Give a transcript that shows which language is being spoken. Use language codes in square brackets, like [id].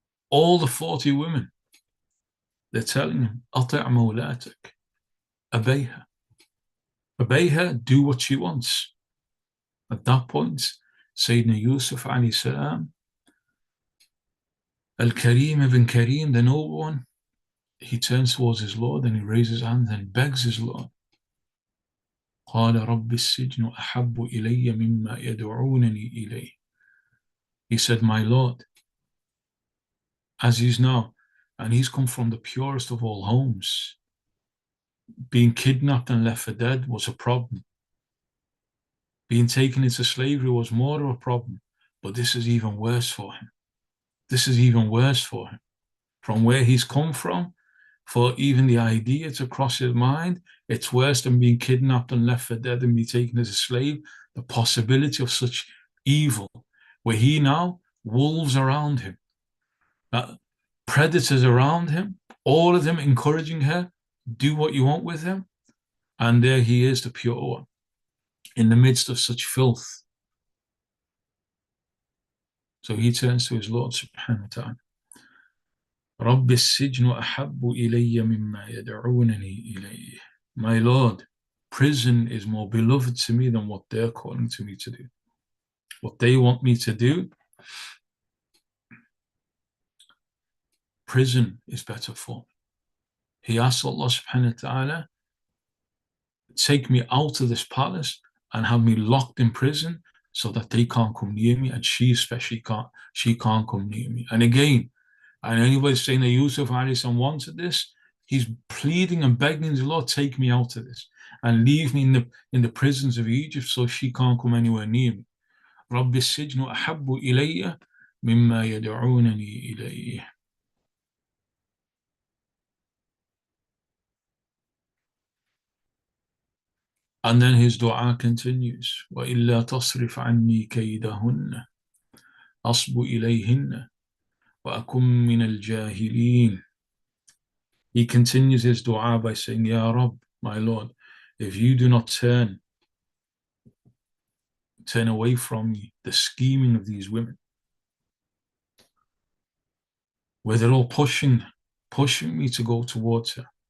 [en] All the 40 women, they're telling him, [ar] "Ati' mawlatak, [en] obey her, do what she wants." At that point, Sayyidina Yusuf alayhi salam, Al-Karim ibn Karim, the noble one, he turns towards his Lord and he raises his hands and begs his Lord. [ar] قال رب السجن أحب إلي مما يدعونني إليه. [en] He said, "My Lord," as he's now, and he's come from the purest of all homes. Being kidnapped and left for dead was a problem. Being taken into slavery was more of a problem. But this is even worse for him. This is even worse for him. From where he's come from, for even the idea to cross his mind, it's worse than being kidnapped and left for dead and be taken as a slave. The possibility of such evil, where he now, wolves around him, predators around him, all of them encouraging her, do what you want with him. And there he is, the pure one, in the midst of such filth. So he turns to his Lord subhanahu wa ta'ala. [ar] رب السجن أحب إلي مما يدعونني إليه. [en] My Lord, prison is more beloved to me than what they're calling to me to do. What they want me to do, prison is better for. He asks Allah subhanahu wa ta'ala, take me out of this palace and have me locked in prison so that they can't come near me, and she especially can't come near me. And again, and anybody saying that Yusuf wanted this, he's pleading and begging the Lord, take me out of this and leave me in the prisons of Egypt so she can't come anywhere near me. [ar] رب السجن أحب إلي مما يدعونني إليه. [en] And then his dua continues, [ar] وَإِلَّا تَصْرِفْ عَنِّي كَيْدَهُنَّ أَصْبُ إِلَيْهِنَّ وَأَكُمْ مِنَ الْجَاهِلِينَ. [en] He continues his dua by saying, Ya Rabb, my Lord, if you do not turn away from me the scheming of these women, where they're all pushing me to go towards her.